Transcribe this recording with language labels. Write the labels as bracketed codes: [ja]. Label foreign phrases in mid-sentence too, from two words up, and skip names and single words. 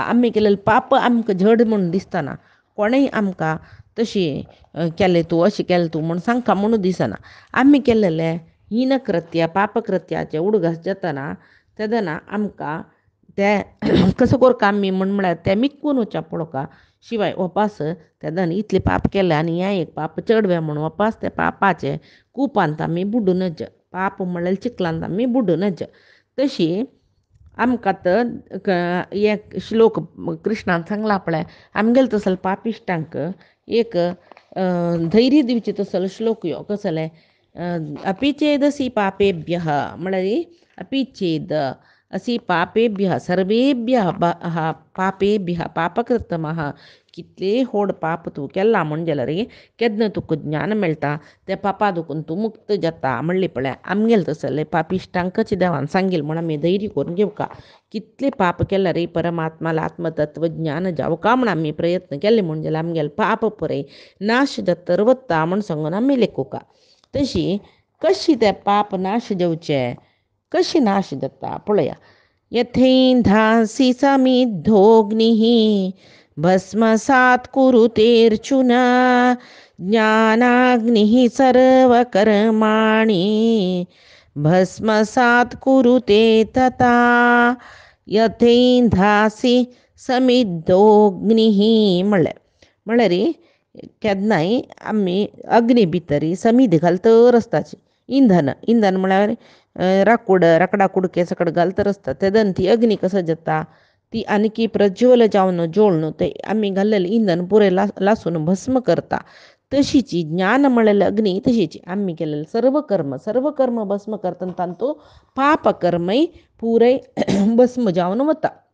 [kok] आमी केलेलें पाप आमकां जड म्हूण दिसतना कोणूय आमकां तशी केलें तूं अशें केलें तूं म्हूण सांगता म्हणू दिसना आमी केलेले हीनकृत्य पापकृत्याचे उडगास जातना तेन्ना आमकां ते कसो करता आमी म्हळ्यार ते मिक्कून वचप पळोवका शिवाय वपास तेन्ना इतलें पाप केलें आनी हें एक पाप चडवें म्हूण वपास त्या पापाचे कुपांत आमी बुडूनच पाप म्हळ्यार चिकलांत आमी बुडूनच तशी आमकां तर एक श्लोक कृष्णान सांगला पळय आमगेले तसले पापिश्टांक एक धैर्य दिवचें तसलो श्लोक यो कसले [sa] अपि चेदसि पापेभ्यः [kok] म्हळ्यार [sa] अपि चेद असि पापेभ्यः सर्वेभ्यः पापेभ्यः पापकृतमः [kok] कितले व्हड पाप तूं केला म्हण जाल्यार केन्ना तुका ज्ञान मेळटा त्या पापा दुखून तूं मुक्त जाता म्हणली पळय आमगेले तसले पापिश्टांकच देवान सांगील म्हण आमी धैर्य करून घेवका कितले पाप केल्यार परमात्माला आत्मतत्व ज्ञान जावका म्हण आमी प्रयत्न केले म्हण जाल्यार आमगेले पाप पळय नाश जातर वता म्हण सांगून आमी लेखुका तशी कशी ते पाप नाश जावचे कशी नाश जाता पळया [sa] यथेंधांसि समिद्धोऽग्निः भस्मसात् कुरुतेऽर्जुन ज्ञानाग्निः सर्वकर्माणि भस्मसात् कुरुते तथा यथेंधांसि समिद्धोऽग्निः [kok] म्हळ्यार केन्नाय आमी अग्नी भितर समीद घालतर आसताची इंधन म्हळ्यार राकडा कुडके सकट घालतर आसता तेदन ती अग्नी कसो जाता ती आनीक प्रज्वल जावन जोळून ते आमी घाल्लेलें इंधन पुरें लासून भस्म करता तशीची ज्ञान म्हळ्यार अग्नी तशीची आमी केलेलें सर्व कर्म भस्म करतना तांतू पाप कर्मय पुरय भस्म जावन वता